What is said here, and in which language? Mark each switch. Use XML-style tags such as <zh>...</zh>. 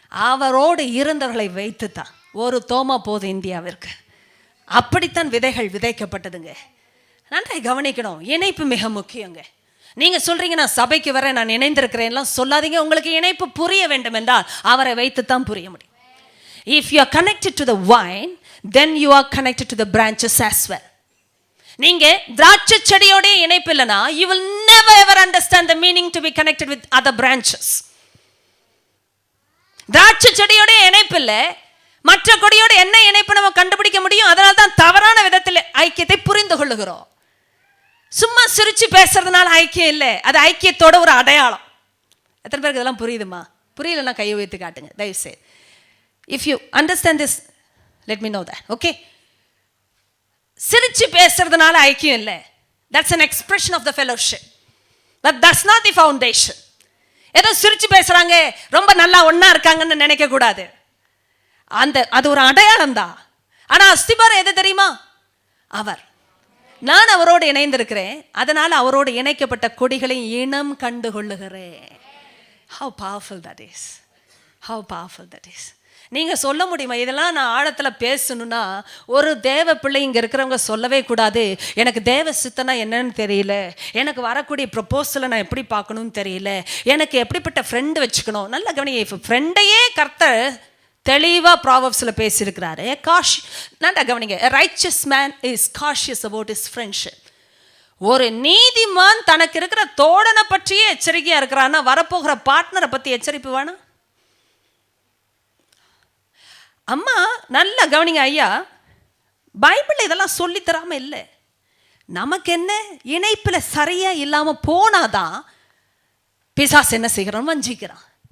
<ta>அவரோடு இருந்தவர்களை வைத்துத்தான். ஒரு தோமா போது இந்தியாவிற்கு. அப்படித்தான் விதைகள் விதைக்கப்பட்டதுங்க. நன்றாய் கவனிக்கணும், இணைப்பு மிக முக்கியங்க. நீங்க சொல்றீங்க நான் சபைக்கு வரேன், நான் இணைந்திருக்கிறேன் சொல்லாதீங்க. உங்களுக்கு இணைப்பு புரிய வேண்டும் என்றால் அவரை வைத்துத்தான் புரிய முடியும்.</ta> <en>If you are connected to the vine, then you are connected to the branches as well.</en> <ta>நீங்க திராட்சை செடியோட இணைப்பு இல்லைனா</ta> <en>you will never ever understand the meaning to be connected with other branches.</en> <ta>திராட்சை செடியோட இணைப்பு இல்லை, மற்ற கொடியோட என்ன இணைப்பு நம்ம கண்டுபிடிக்க முடியும். அதனால தான் தவறான விதத்தில் ஐக்கியத்தை புரிந்து கொள்ளுகிறோம். சும்மா சிரிச்சு பேசுறதுனால ஐக்கியம் இல்லை, அது ஐக்கியத்தோட ஒரு அடையாளம். எத்தனை பேருக்கு இதெல்லாம் புரியுதுமா? புரியலன்னா கையை உயர்த்தி காட்டுங்க தயவுசெய்து.</ta> <en>If you understand this let me know that.</en> <ta>Okay, சிரிச்சு பேசுறதுனால ஐக்கியம் இல்லை.</ta> <en>That's an expression of the fellowship, but that's not the foundation.</en> <ta>ஏதோ சிரிச்சு பேசுறாங்க, ரொம்ப நல்லா ஒண்ணா இருக்காங்கன்னு நினைக்க கூடாது. அது ஒரு அடையாளம் தான். ஆனா அஸ்திபாரம் எது தெரியுமா? அவர். நான் அவரோடு இணைந்திருக்கிறேன், அதனால அவரோடு இணைக்கப்பட்ட கொடிகளை இனம் கண்டு கொள்ளுகிறேன்.</ta> <en>How powerful that is. How powerful that is.</en> <ta>நீங்க சொல்ல முடியுமா இதெல்லாம் நான் ஆழத்துல பேசணும்னா? ஒரு தேவ பிள்ளை இங்க இருக்கிறவங்க சொல்லவே கூடாது, எனக்கு தேவ சித்தனா என்னன்னு தெரியல, எனக்கு வரக்கூடிய ப்ரொபோசலை நான் எப்படி பார்க்கணும்னு தெரியல, எனக்கு எப்படிப்பட்ட ஃப்ரெண்டு வச்சுக்கணும். நல்ல கவனிங்க, ஃப்ரெண்டையே கர்த்தர் தெளிவா ப்ராவர்ப்ஸ்ல பேசியிருக்கிறாரு. நல்லா கவனிங்க,</ta> <en>a righteous man is cautious about his friendship.</en> <ta>ஒரு நீதிமான் தனக்கு இருக்கிற தோழனை பற்றியே எச்சரிக்கையா இருக்கிறான்னா வரப்போகிற பார்ட்னரை பத்தி எச்சரிப்பு வேணும். அம்மா நல்லா கவனிங்க ஐயா, பைபிள் இதெல்லாம் சொல்லி தராம இல்லை. நமக்கு என்ன, இணைப்புல சரியா இல்லாம போனாதான் பிசாசு என்ன செய்கிறான், வஞ்சிக்கிறான்.</ta>